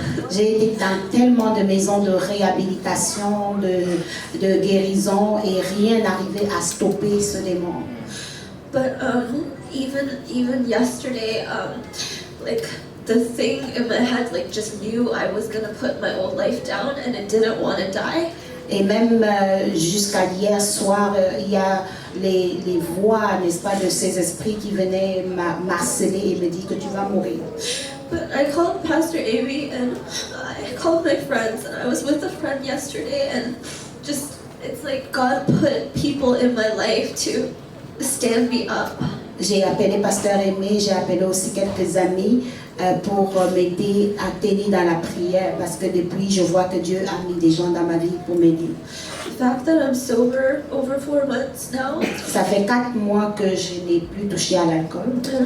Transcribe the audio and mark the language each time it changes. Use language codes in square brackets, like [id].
[fr] J'ai été dans tellement de maisons de réhabilitation, de guérison et rien n'arrivait à stopper ce démon. [en] But even yesterday, like the thing in my head like just knew I was gonna put my old life down and it didn't want to die. [fr] Et même jusqu'à hier soir, il y a les voix, n'est-ce pas, de ces esprits qui venaient m'harceler et me dire que tu vas mourir. [en] But I called Pastor Amy and I called my friends, and I was with a friend yesterday, and just it's like God put people in my life to stand me up. [fr] J'ai appelé Pasteur Aimé, j'ai appelé aussi quelques amis pour m'aider à tenir dans la prière parce que depuis je vois que Dieu a mis des gens dans ma vie pour m'aider. [en] The fact that I'm sober over 4 months now. [fr] Ça fait 4 mois que je n'ai plus touché à l'alcool.